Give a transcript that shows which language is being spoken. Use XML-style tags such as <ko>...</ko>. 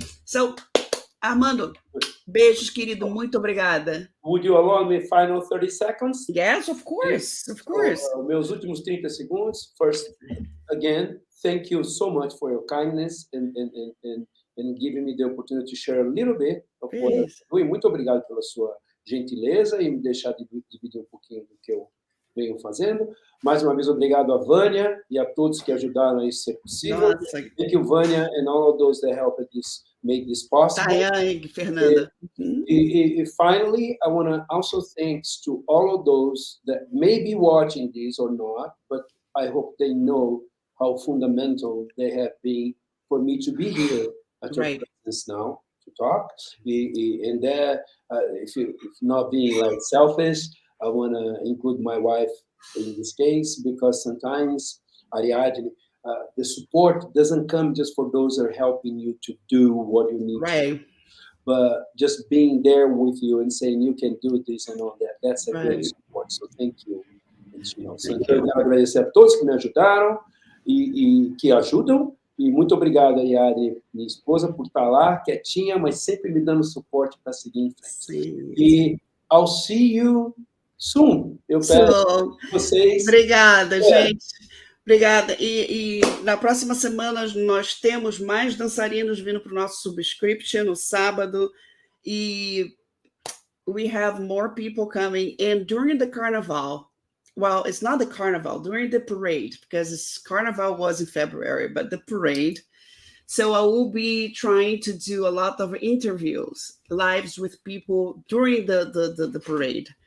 <pt>So, Armando, beijos, querido. Muito obrigada.</pt> <en>Would you allow me final 30 seconds? Yes, of course. Of course.</en> <pt>Meus últimos 30 segundos.</pt> <en>First, again, thank you so much for your kindness and giving me the opportunity to share a little bit of what I'm doing.</en> <pt>Muito obrigado pela sua gentileza e me deixar dividir um pouquinho do que eu venho fazendo. Mais uma vez, obrigado a Vânia e a todos que ajudaram a isso ser possível. Nossa.</pt> <en>Thank you, Vânia, and all of those that helped make this possible. Tayane, Fernanda. Finally, I want to also thanks to all of those that may be watching this or not, but I hope they know how fundamental they have been for me to be here at your presence now to talk. And that, if not being like selfish, I want to include my wife in this case, because sometimes, Ariadne, the support doesn't come just for those that are helping you to do what you need to do, but just being there with you and saying you can do this and all that. That's a great support. So thank you.</en> <pt>Então, eu quero agradecer a todos que me ajudaram e que ajudam. E muito obrigado, Ariadne, minha esposa, por estar lá, quietinha, mas sempre me dando suporte para seguir em frente. Sim. E</pt> <en>I'll see you soon.</en> <pt>Eu peço vocês. Obrigada, gente. Obrigada. E na próxima semana nós temos mais dançarinos vindo para o nosso subscription no sábado.</pt> <en>E we have more people coming. And during the carnival, well, it's not the carnival, during the parade, because carnival was in February, but the parade. So I will be trying to do a lot of interviews, lives with people during the parade.</en>